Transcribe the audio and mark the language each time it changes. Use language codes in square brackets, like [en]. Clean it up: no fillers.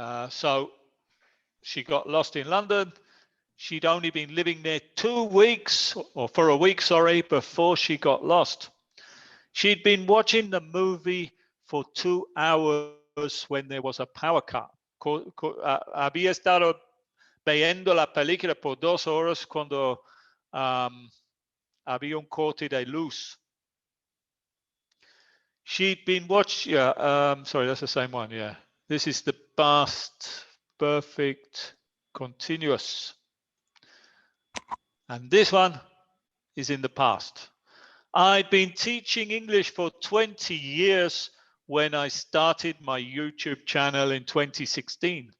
[en] So she got lost in London. She'd only been living there 2 weeks, or for a week, sorry, before she got lost. She'd been watching the movie for 2 hours when there was a power cut. [es] Había estado viendo la película por 2 horas cuando había un corte de luz. [en] She'd been watching, sorry, that's the same one, yeah. This is the past perfect continuous. And this one is in the past. I'd been teaching English for 20 years when I started my YouTube channel in 2016.